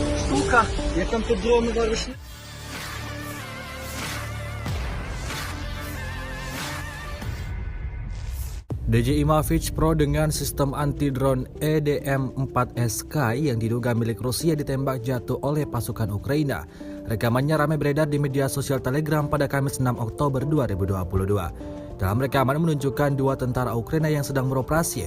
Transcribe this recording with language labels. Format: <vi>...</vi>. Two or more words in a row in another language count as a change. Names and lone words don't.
<uk>штука, як там тут дронова рушниця.</uk> <id>DJI Mavic Pro dengan sistem anti-drone EDM-4SK yang diduga milik Rusia ditembak jatuh oleh pasukan Ukraina. Rekamannya ramai beredar di media sosial Telegram pada Kamis 6 Oktober 2022. Dalam rekaman menunjukkan dua tentara Ukraina yang sedang beroperasi.</id>